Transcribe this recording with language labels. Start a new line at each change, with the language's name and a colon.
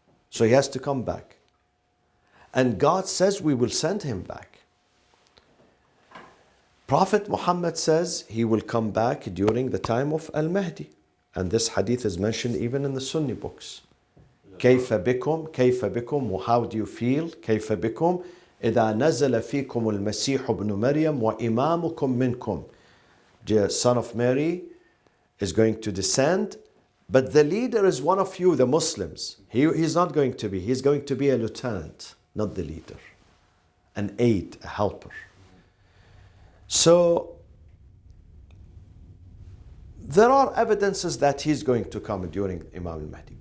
English: So he has to come back. And God says we will send him back. Prophet Muhammad says he will come back during the time of Al-Mahdi. And this hadith is mentioned even in the Sunni books.
Arabic: كيف بكم,
English: how do you feel?
Arabic: كيف بكم إذا نزل فيكم المسيح ابن مريم وإمامكم منكم.
English: The son of Mary is going to descend, but the leader is one of you, the Muslims. He's not going to be. He's going to be a lieutenant, not the leader. An aide, a helper. So, there are evidences that he's going to come during Imam al-Mahdi.